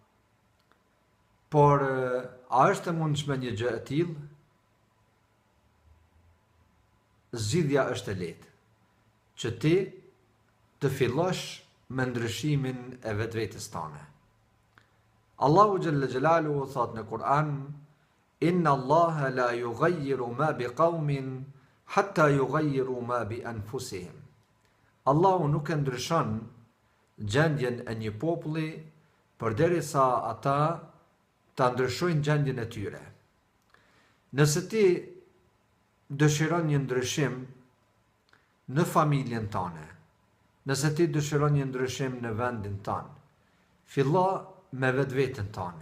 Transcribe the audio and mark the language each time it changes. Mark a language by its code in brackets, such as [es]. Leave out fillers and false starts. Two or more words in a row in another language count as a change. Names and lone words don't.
[sq] Por, a është e mundshme një gjë e tillë? Zgjidhja është e lehtë, që ti të fillosh me ndryshimin e vetvetes tënde. [ar] الله جل جلاله [sq] thot në Kur'an: [ar] إن الله لا يغير ما بقوم حتى يغيروا ما بأنفسهم. [sq] Allahu nuk e ndryshon gjendjen e një populli përderisa ata ta ndryshojnë gjendjen e tyre. Nëse ti dëshiron një ndryshim në familjen tënde, nëse ti dëshiron një ndryshim në vendin tënd, fillo me vetveten tënde.